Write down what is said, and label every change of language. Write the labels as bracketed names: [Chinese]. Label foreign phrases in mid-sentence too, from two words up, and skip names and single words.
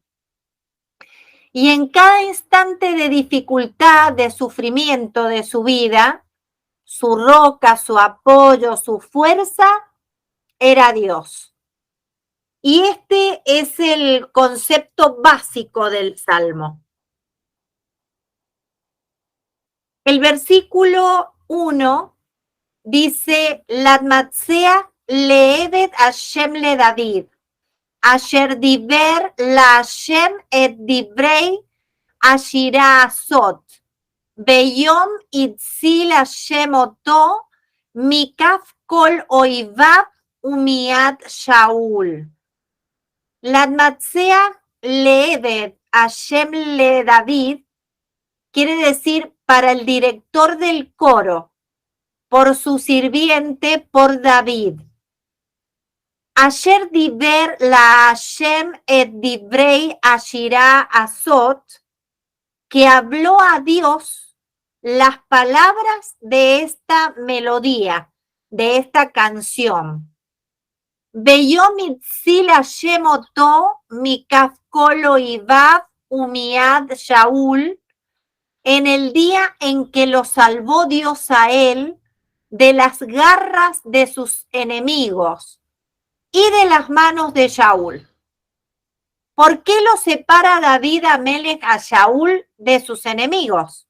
[Spanish] Y en cada instante de dificultad, de sufrimiento de su vida, su roca, su apoyo, su fuerza era Dios. Y este es el concepto básico del Salmo. El versículo 1 dice, [Hebrew] למנצח לעבד השם לדוד, אשר דבר להשם את דברי השירה הזאת, ביום הציל השם אותו, מכף כל איביו ומיד שאול. למנצח לעבד השם לדוד [Spanish] quiere decir para el director del coro, por su sirviente, por David. [Hebrew] אשר דבר להשם את דברי השירה הזאת, [Spanish] que habló a Dios las palabras de esta melodía, de esta canción. [Hebrew] ביום הציל השם אותו מכף כל איביו ומיד שאול, [Spanish] en el día en que lo salvó Dios a él de las garras de sus enemigos y de las manos de Shaul. ¿Por qué lo separa David Amelech a Shaul de sus enemigos?